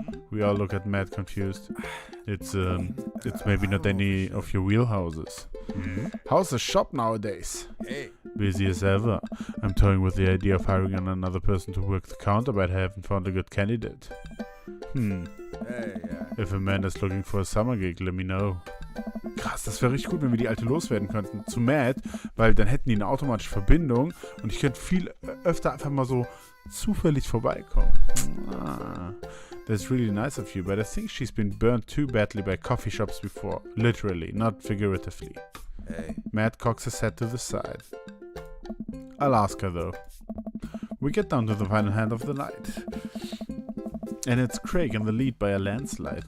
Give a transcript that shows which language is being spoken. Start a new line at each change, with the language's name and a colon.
English: We all look at Matt confused. It's maybe not any of your wheelhouses. How's the shop nowadays? Hey. Busy as ever. I'm toying with the idea of hiring another person to work the counter, but I haven't found a good candidate. Hey, If a man is looking for a summer gig, let me know.
German: Krass, das wäre richtig gut, wenn wir die Alte loswerden könnten. Zu Matt, weil dann hätten die eine automatische Verbindung und ich könnte viel öfter einfach mal so zufällig vorbeikommen.
English: That's really nice of you, but I think she's been burned too badly by coffee shops before. Literally, not figuratively. Hey. Matt cocks his head to the side. I'll ask her though. We get down to the final hand of the night. And it's Craig in the lead by a landslide.